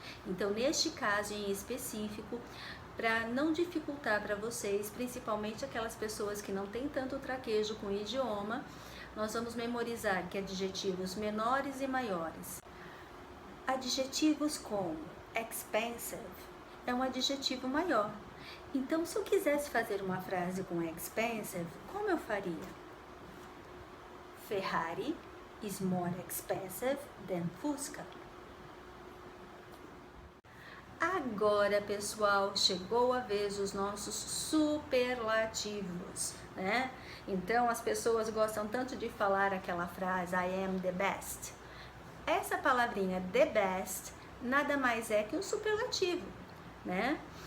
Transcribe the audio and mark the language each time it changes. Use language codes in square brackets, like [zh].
[pt] Então, neste caso em específico, para não dificultar para vocês, principalmente aquelas pessoas que não têm tanto traquejo com o idioma, nós vamos memorizar que adjetivos menores e maiores. Adjetivos como expensive é um adjetivo maior. Então, se eu quisesse fazer uma frase com expensive, como eu faria? [en] Ferrari is more expensive than Fusca. [pt] Agora, pessoal, chegou a vez dos nossos superlativos, né? Então, as pessoas gostam tanto de falar aquela frase [en] I am the best. [pt] Essa palavrinha the best nada mais é que um superlativo, né?